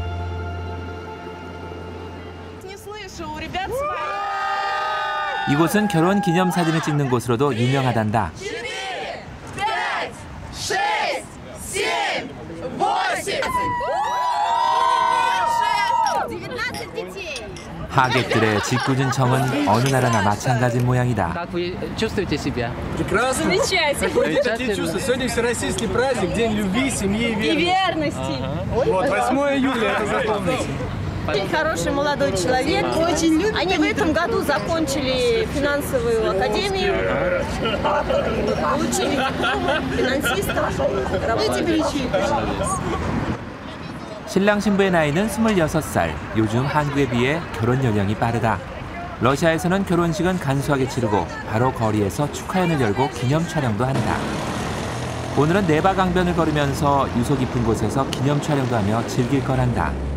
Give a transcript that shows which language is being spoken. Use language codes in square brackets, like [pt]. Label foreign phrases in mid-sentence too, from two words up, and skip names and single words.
[ko] 이곳은 결혼 기념 사진을 찍는 곳으로도 유명하단다. 하객들의 짓궂은 정은 어느 나라나 마찬가지인 모양이다. [ru] Очень хороший молодой человек. Очень любит. Они в этом году закончили финансовую академию, получили дипломы финансистов. [ko] 신랑 신부의 나이는 26살. 요즘 한국에 비해 결혼 연령이 빠르다. 러시아에서는 결혼식은 간소하게 치르고 바로 거리에서 축하연을 열고 기념 촬영도 한다. 오늘은 네바강변을 걸으면서 유서 깊은 곳에서 기념 촬영도 하며 즐길 거란다.